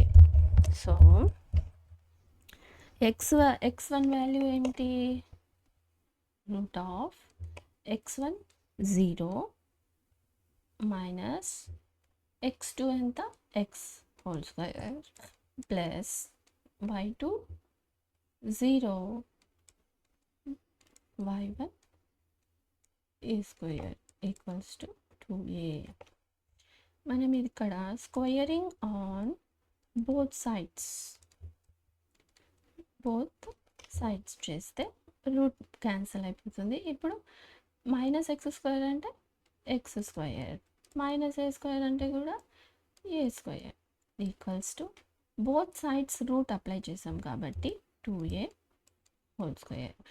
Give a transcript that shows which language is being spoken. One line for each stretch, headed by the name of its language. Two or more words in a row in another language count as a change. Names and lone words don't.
English: so x1 value ఏంటి? root of x1 0 minus x2 ఎంత? x whole square plus y2 0 y1 a square equals to 2a.
Telugu: మనం ఇక్కడ
English: squaring on both sides చేస్తే root cancel అయిపోతుంది. ఇప్పుడు minus x square అంటే x square minus a square
Telugu: అంటే కూడా
English: a square equals to both sides root apply
Telugu: చేసాం కాబట్టి
English: 2a whole square.